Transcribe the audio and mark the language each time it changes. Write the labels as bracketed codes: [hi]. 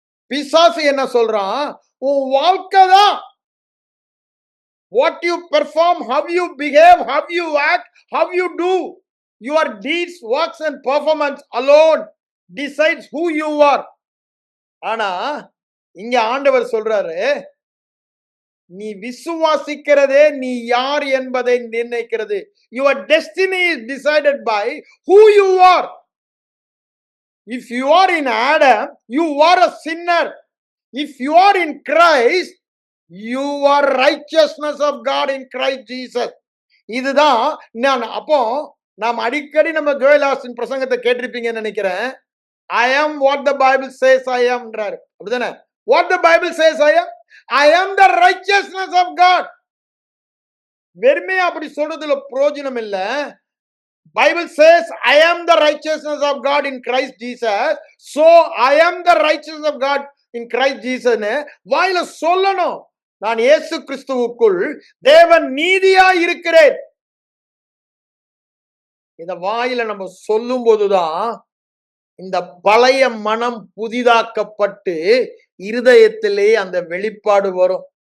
[ta] பிசாசு என்ன சொல்றான்? உன் வாழ்க்கை தான், [en] what you perform, how you behave, how you act, how you do, your deeds, works and performance alone decides who you are. [ta] ஆனா இங்க ஆண்டவர் சொல்றாரு, நீ விசுவாசிக்கிறதே நீ யார் என்பதை நிர்ணயிக்கிறது. [en] Your destiny is decided by who you are. If you are in Adam, you are a sinner. If you are in Christ, you are righteousness of God in Christ Jesus. [ta] இதுதான் நான். அப்போ நாம் அடிக்கடி நம்ம ஜோயலாஸ்டின் பிரசங்கத்தை கேட்டிருப்பீங்கன்னு நினைக்கிறேன். [en] I am what the Bible says I am ன்றாரு. [ta] அப்படிதானே? [en] What the Bible says I am? I am the righteousness of God. [ta] வெறுமே அப்படி சொல்றதுல பிரயோஜனம் இல்ல. [en] Bible says I am the righteousness of God in Christ Jesus. So I am the righteousness of God in Christ Jesus [ta] னு வாயில சொல்லணும். நான் இயேசு கிறிஸ்துவுக்குள் தேவன் நீதியாய் இருக்கிறேன். இத வாயில நம்ம சொல்லும் போதுதான் இந்த பழைய மனம் புதிதாக்கப்பட்டு இருதயத்திலே அந்த வெளிப்பாடு வரும்.